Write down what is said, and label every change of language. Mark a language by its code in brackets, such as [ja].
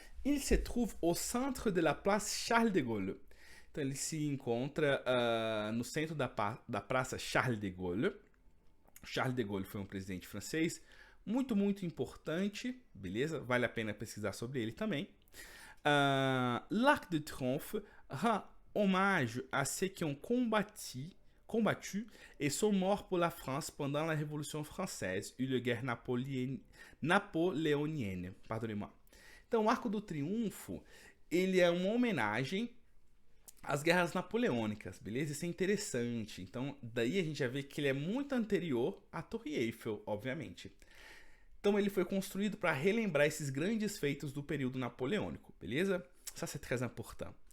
[fr] Il se trouve au centre de la place Charles de Gaulle. [pt] Então, ele se encontra no centro da praça Charles de Gaulle. Charles de Gaulle foi um presidente francês muito, muito importante, beleza? Vale a pena pesquisar sobre ele também. [fr] L'Arc de Triomphe rend hommage à ceux qui ont combattu et sont morts pour la France pendant la Révolution française e la guerre napoléonienne. Pardonnez-moi. [pt] Então, o Arco do Triunfo, ele é uma homenagem às guerras napoleônicas, beleza? Isso é interessante. Então, daí a gente já vê que ele é muito anterior à Torre Eiffel, obviamente. Então, ele foi construído para relembrar esses grandes feitos do período napoleônico, beleza? [fr] Ça c'est très important.